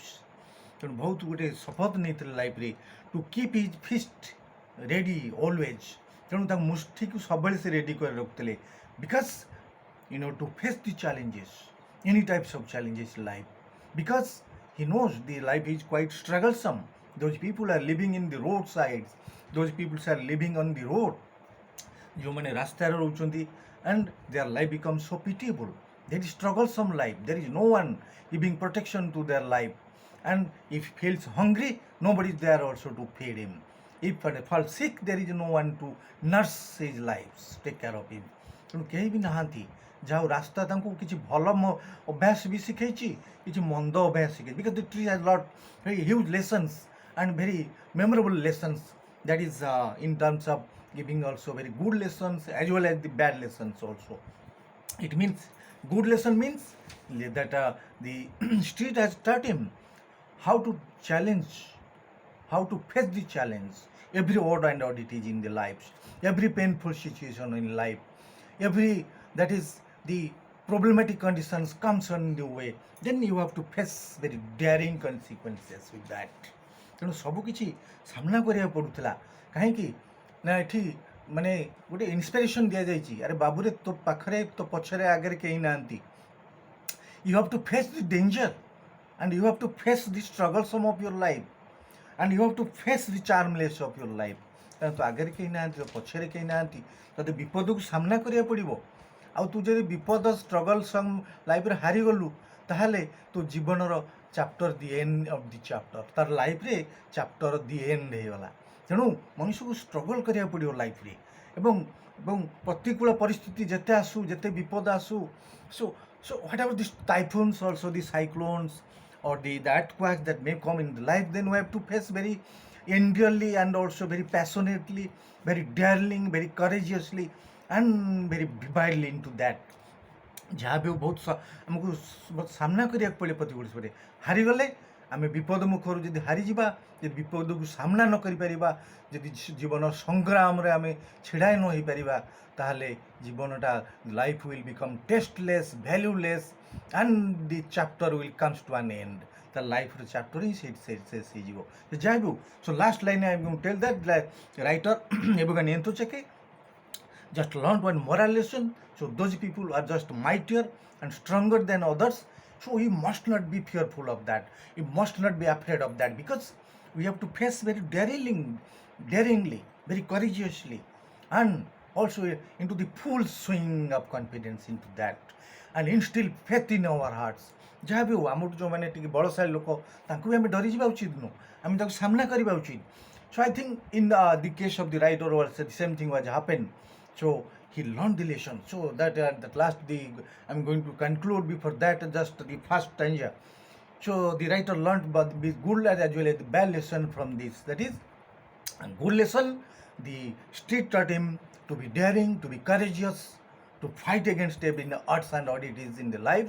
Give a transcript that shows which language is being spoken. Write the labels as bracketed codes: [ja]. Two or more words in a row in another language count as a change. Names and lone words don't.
[or] ତେଣୁ ବହୁତ ଗୋଟେ ଶପଥ ନେଇଥିଲେ ଲାଇଫ୍ରେ [en] to keep his fist ready always. [or] ତେଣୁ ତାଙ୍କ ମୁଷ୍ଟିକୁ ସବୁବେଳେ ସେ ରେଡ଼ି କରି ରଖୁଥିଲେ. [en] because to face the challenges, any types of challenges life. ବିକଜ he knows the life is quite strugglesome. Those people are living in the road sides. Those people are living on the road. [or] ଯେଉଁମାନେ ରାସ୍ତାରେ ରହୁଛନ୍ତି, [en] and their life becomes so pitiable. There is strugglesome life. There is no one giving protection to their life. And if he feels hungry, nobody is there also to feed him. If he falls sick, there is no one to nurse his life, take care of him. [or] ତେଣୁ କେହି ବି ନାହାନ୍ତି ଯାହା ରାସ୍ତା ତାଙ୍କୁ କିଛି ଭଲ ଅଭ୍ୟାସ ବି ଶିଖେଇଛି, କିଛି ମନ୍ଦ ଅଭ୍ୟାସ ଶିଖେଇଛି. [en] Because the tree has lot very huge lessons and very memorable lessons. That is in terms of giving also very good lessons as well as the bad lessons also. It means good lesson means that the street has taught him how to challenge, how to face the challenge, every odd and oddities in the lives, every painful situation in life, every that is the problematic conditions comes on the way, then you have to face very daring consequences with that. [or] ତେଣୁ ସବୁକିଛି ସାମ୍ନା କରିବାକୁ ପଡ଼ୁଥିଲା. କାହିଁକି ନା ଏଠି ମାନେ ଗୋଟେ ଇନ୍ସପିରେସନ୍ ଦିଆଯାଇଛି, ଆରେ ବାବୁରେ ତୋ ପାଖରେ ତୋ ପଛରେ ଆଗରେ କେହି ନାହାନ୍ତି. [en] You have to face the danger and you have to face the struggles of your life and you have to face the charmless of your life. [or] କାରଣ ତୋ ଆଗରେ କେହି ନାହାନ୍ତି, ତୋ ପଛରେ କେହି ନାହାନ୍ତି, ତୋତେ ବିପଦକୁ ସାମ୍ନା କରିବାକୁ ପଡ଼ିବ. ଆଉ ତୁ ଯଦି ବିପଦ ଷ୍ଟ୍ରଗଲ୍ ଲାଇଫ୍ରେ ହାରିଗଲୁ, ତାହେଲେ ତୋ ଜୀବନର [en] chapter the end of the chapter, [or] ତାର ଲାଇଫ୍ରେ [en] chapter the end [or] ହେଇଗଲା. ତେଣୁ ମଣିଷକୁ ଷ୍ଟ୍ରଗଲ୍ କରିବାକୁ ପଡ଼ିବ ଲାଇଫ୍ରେ. ଏବଂ ପ୍ରତିକୂଳ ପରିସ୍ଥିତି ଯେତେ ଆସୁ, ଯେତେ ବିପଦ ଆସୁ, [en] so whatever the typhoons also, the cyclones or the earthquakes that may come in the life, then we have to face very endearly and also very passionately, very daringly, very courageously and very vividly into that. [or] ଯାହା ବି ବହୁତ ଆମକୁ ସାମ୍ନା କରିବାକୁ ପଡ଼େ ପ୍ରତିକୂଳ ପରିସ୍ଥିତିରେ. ହାରିଗଲେ ଆମେ ବିପଦ ମୁଖରୁ ଯଦି ହାରିଯିବା, ଯଦି ବିପଦକୁ ସାମ୍ନା ନ କରିପାରିବା, ଯଦି ଜୀବନ ସଂଗ୍ରାମରେ ଆମେ ଛିଡ଼ା ନ ହେଇପାରିବା, ତାହେଲେ ଜୀବନଟା [en] life will become tasteless, valueless and the chapter will comes to an end. [or] ତା ଲାଇଫ୍ର ଚାପ୍ଟର ହିଁ ଶେଷ ହେଇଯିବ. ଯାହା ବି ହଉ, [en] so last line I am tell that writer Yevgeny just learned one moral lesson. So those people are just mightier and stronger than others. So we must not be fearful of that. We must not be afraid of that, because we have to face very daringly, very courageously, and also into the full swing of confidence into that, and instill faith in our hearts. [or] ଯାହା ବି ହଉ, ଆମଠୁ ଯେଉଁମାନେ ଟିକେ ବଳଶାଳୀ ଲୋକ, ତାଙ୍କୁ ବି ଆମେ ଡରିଯିବା ଉଚିତ ନୁହଁ, ଆମେ ତାକୁ ସାମ୍ନା କରିବା ଉଚିତ. [en] So I think in the case of the writer also the same thing was happened. So he learned the lesson. So that last I'm going to conclude before that just the first stanza. So the writer learned both the good as well as the bad lesson from this. That is, a good lesson, the street taught him to be daring, to be courageous, to fight against every odds and oddities in the lives.